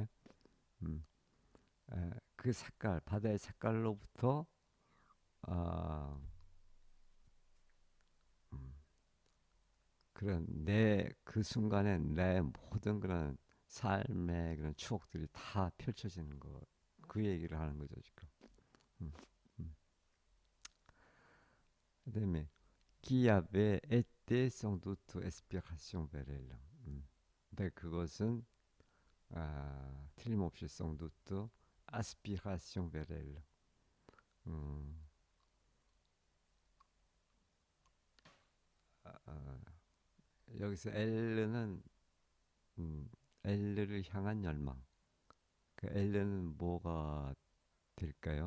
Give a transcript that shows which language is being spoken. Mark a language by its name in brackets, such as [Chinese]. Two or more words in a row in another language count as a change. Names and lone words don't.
[Korean] 음, 그 색깔 바다의 색깔로부터 아, 음, 그런 내 그 순간에 내 모든 그런 삶의 그런 추억들이 다 펼쳐지는 거. 그 얘기를 하는 거죠 지금. 음, 음. [French] 그다음에 qui avait été sans doute aspiration vers elle. [Korean] 근데 그것은 틀림없이 [French] sans doute aspiration vers elle. [Korean] 음, 아, 아, 여기서 엘르는 엘르를 향한 열망. 그 엘르는 뭐가 될까요?